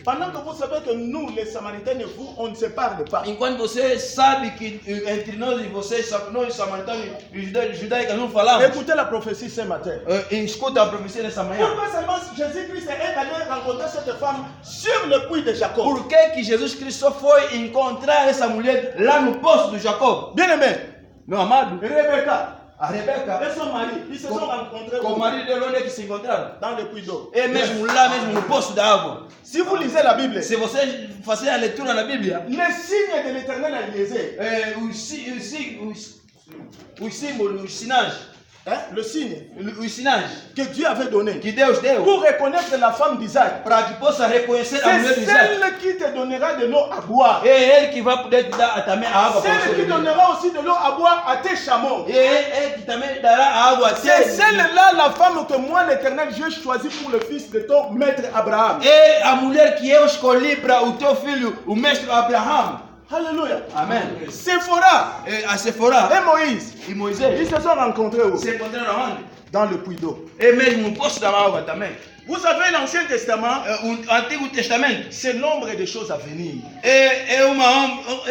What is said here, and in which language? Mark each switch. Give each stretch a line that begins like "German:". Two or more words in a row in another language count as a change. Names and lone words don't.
French: Pendant que vous savez que nous, les Samaritains et vous, on ne se parle pas.
Portuguese: Enquanto você sabe que entre nós e vocês, nós samaritanos e judaicos não falamos.
French: Écoutez la prophétie ce matin.
Portuguese: Escuta a profecia nessa manhã.
French: Pourquoi seulement Jésus-Christ est allé rencontrer cette femme sur le puits de Jacob?
Portuguese: Por que Jesus Cristo só foi encontrar essa mulher lá no poço do Jacob?
French: Bien-aimé,
Portuguese: Meu amado,
French: Rebecca
Portuguese: a Rebeca
French: et son mari, ils se sont rencontrés
Portuguese: com o marido dele, onde é que se encontraram?
French: dans le puits d'eau.
Portuguese: É mesmo lá mesmo no poço da água.
French: Si vous lisez la Bible,
Portuguese: Se vocês fazerem a leitura na Bíblia,
French: les signes de l'éternel a liaisé.
Portuguese: os símbolos, os sinais,
French: le signe
Portuguese: o ensinagem
French: que Dieu avait donné
Portuguese: que Deus deu
French: pour reconnaître la femme d'Isaac.
Portuguese: para que possa reconhecer a mulher
French: C'est
Portuguese: de Isaac.
French: celle qui te donnera de l'eau à boire.
Portuguese: É ele que vai poder te dar também a água para
French: Celle
Portuguese: você
French: qui
Portuguese: beber.
French: donnera aussi de l'eau à boire à tes chameaux.
Portuguese: E ele que também dará a água a
French: C'est
Portuguese: ti.
French: celle-là la femme que moi, l'Éternel, j'ai choisie pour le fils de ton maître Abraham.
Portuguese: É a mulher que eu escolhi para o teu filho, o mestre Abraão.
French: Alléluia.
Portuguese: Amen.
French: Séphora
Portuguese: E a Sephora
French: et Moïse,
Portuguese: e Moisés
French: ils se sont rencontrés où?
Portuguese: se encontraram onde?
French: Dans le puits d'eau.
Portuguese: E mesmo no poço da água também.
French: Vous savez, l'Ancien Testament,
Portuguese: O Antigo Testamento
French: c'est l'ombre des choses à venir.
Portuguese: é